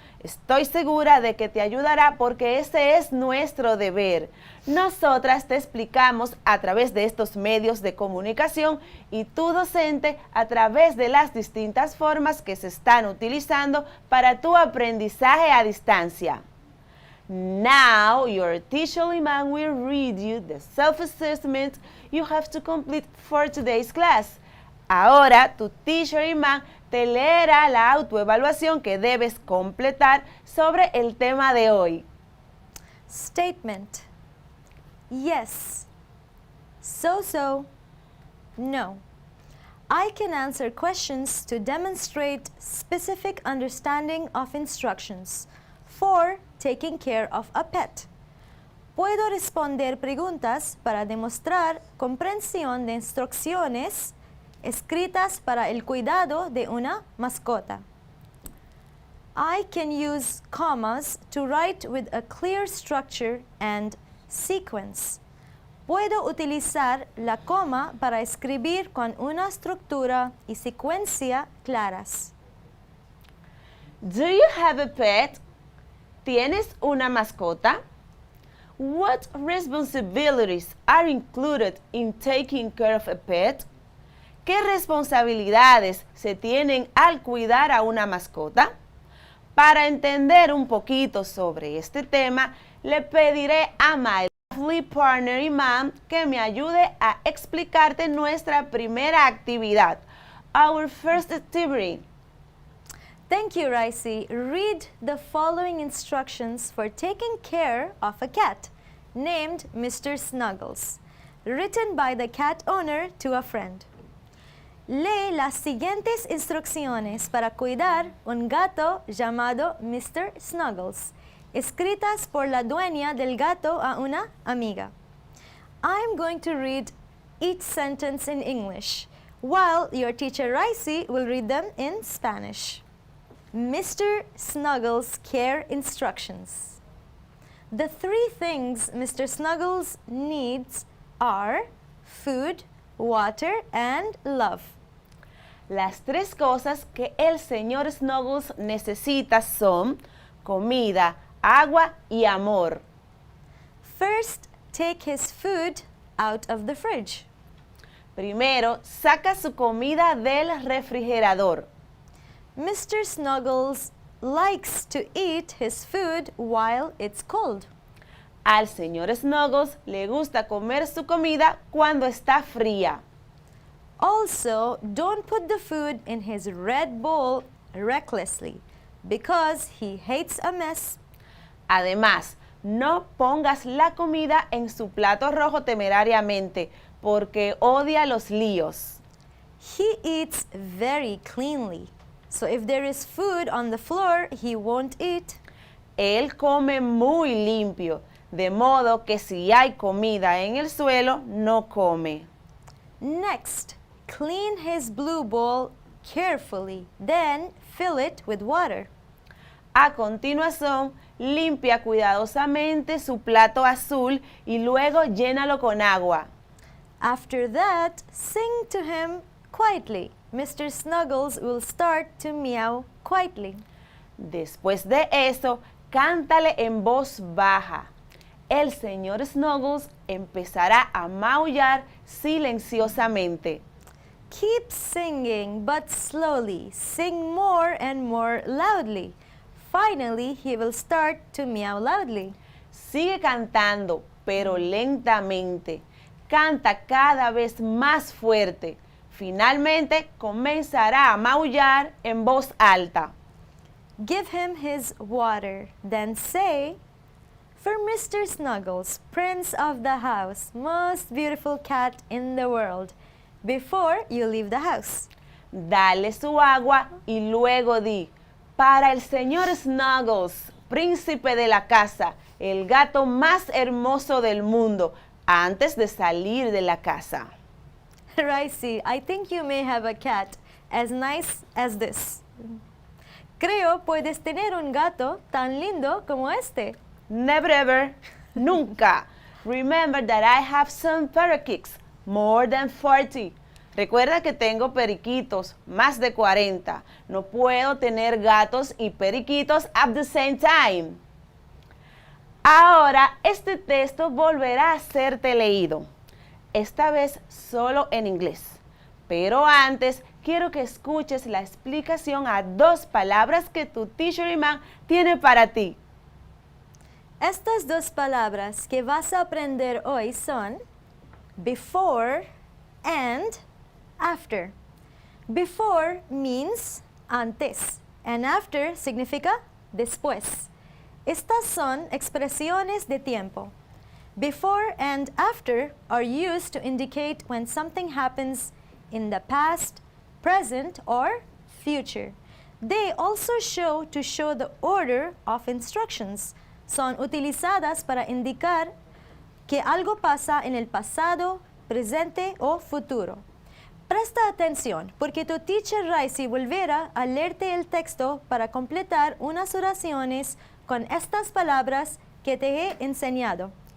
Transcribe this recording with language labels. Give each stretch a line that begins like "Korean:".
Spanish: Estoy segura de que te ayudará porque ese es nuestro deber. Nosotras te explicamos a través de estos medios de comunicación y tu docente a través de las distintas formas que se están utilizando para tu aprendizaje a distancia.
English: Now, your teacher Iman will read you the self-assessment you have to complete for today's class.
Spanish: Ahora, tu teacher Iman te leerá la autoevaluación que debes completar sobre el tema de hoy.
English: Statement. Yes. So. No. I can answer questions to demonstrate specific understanding of instructions for taking care of a pet.
Spanish: Puedo responder preguntas para demostrar comprensión de instrucciones escritas para el cuidado de una mascota.
English: I can use commas to write with a clear structure and sequence.
Spanish: Puedo utilizar la coma para escribir con una estructura y secuencia claras.
English: Do you have a pet?
Spanish: ¿Tienes una mascota?
English: What responsibilities are included in taking care of a pet?
Spanish: ¿Qué responsabilidades se tienen al cuidar a una mascota? Para entender un poquito sobre este tema, le pediré a
English: my lovely partner
Spanish: Iman que me ayude a explicarte nuestra primera actividad,
English: our first activity. Thank you, Raisi. Read the following instructions for taking care of a cat named Mr. Snuggles, written by the cat owner to a friend. Lee las siguientes instrucciones para cuidar un gato llamado Mr. Snuggles, escritas por la dueña del gato a una amiga. I'm going to read each sentence in English, while your teacher Raisi will read them in Spanish. Mr. Snuggles' care instructions. The 3 things Mr. Snuggles needs are food, water, and love.
Spanish: Las 3 cosas que el señor Snuggles necesita son comida, agua y amor.
English: First, take his food out of the fridge.
Spanish: Primero, saca su comida del refrigerador.
English: Mr. Snuggles likes to eat his food while it's cold.
Spanish: Al señor Snuggles le gusta comer su comida cuando está fría.
English: Also, don't put the food in his red bowl recklessly because he hates a mess.
Spanish: Además, no pongas la comida en su plato rojo temerariamente porque odia los líos.
English: He eats very cleanly. So if there is food on the floor, he won't eat.
Spanish: Él come muy limpio, de modo que si hay comida en el suelo, no come.
English: Next, clean his blue bowl carefully, then fill it with water.
Spanish: A continuación, limpia cuidadosamente su plato azul y luego llénalo con agua.
English: After that, sing to him quietly. Mr. Snuggles will start to meow quietly.
Spanish: Después de eso, cántale en voz baja. El señor Snuggles empezará a maullar silenciosamente.
English: Keep singing, but slowly. Sing more and more loudly. Finally, he will start to meow loudly.
Spanish: Sigue cantando, pero lentamente. Canta cada vez más fuerte. Finalmente comenzará a maullar en voz alta.
English: Give him his water. Then say, "For Mr. Snuggles, Prince of the house, most beautiful cat in the world," before you leave the house.
Spanish: Dale su agua y luego di, para el señor Snuggles, príncipe de la casa, el gato más hermoso del mundo, antes de salir de la casa.
English: Ricey, I think you may have a cat as nice as this.
Spanish: Creo puedes tener un gato tan lindo como este.
English: Never ever,
Spanish: nunca.
English: Remember that I have some parakeets, more than 40.
Spanish: Recuerda que tengo periquitos, más de 40. No puedo tener gatos y periquitos
English: at the same time.
Spanish: Ahora este texto volverá a serte leído, esta vez solo en inglés. Pero antes quiero que escuches la explicación a 2 palabras que tu teacher Imán tiene para ti. Estas 2 palabras que vas a aprender hoy son before and after.
English: Before means antes and after significa después.
Spanish: Estas son expresiones de tiempo.
English: Before and after are used to indicate when something happens in the past, present, or future. They also show the order of instructions.
Spanish: Son utilizadas para indicar que algo pasa en el pasado, presente o futuro. Presta atención, porque tu teacher Ricey volverá a leerte el texto para completar unas oraciones con estas palabras que te he enseñado.